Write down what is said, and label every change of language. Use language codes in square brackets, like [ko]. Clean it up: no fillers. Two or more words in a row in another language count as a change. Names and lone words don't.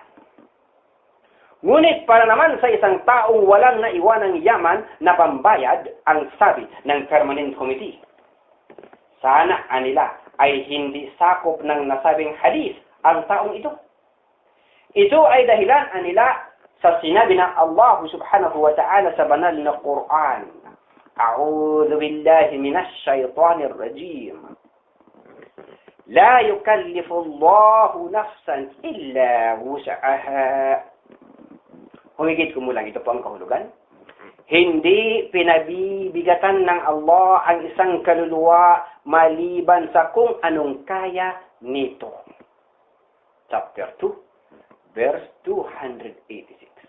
[tl] Ngunit para naman sa isang taong walang naiwanang yaman na pambayad, ang sabi ng Permanent Committee, sana anila ay hindi sakop ng nasabing hadith ang taong ito. Ito ay dahilan anila sa sinabi ng Allah [ar] سبحانه وتعالى [tl] sa banal na Quran. [ar] أعوذ بالله من الشيطان الرجيم لا يكلف الله نفسا إلا وسعها. [tl] Humigit ko mula, ito po ang kahulugan. Hindi pinabibigatan ng Allah ang isang kaluluwa maliban sa kung anong kaya nito. [en] Chapter 2, verse 286.